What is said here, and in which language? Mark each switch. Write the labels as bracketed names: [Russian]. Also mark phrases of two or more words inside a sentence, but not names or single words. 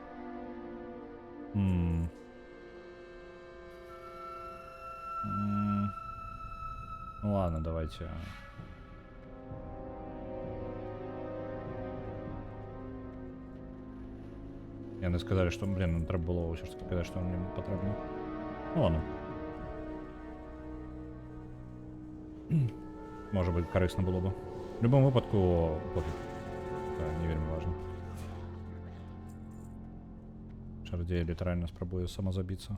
[Russian] Ну ладно, давайте. [Belarusian] Яны [Russian] сказали, что, блин, [Belarusian] нам трэба было ўсё ж таки казаць, што мне патрэбна. [Russian] Ну ладно. Может быть, карысна было бы. В любом выпадку, пофиг. Это не вельмі важно. [Belarusian] Чародзей літаральна спрабуе самазабіцца.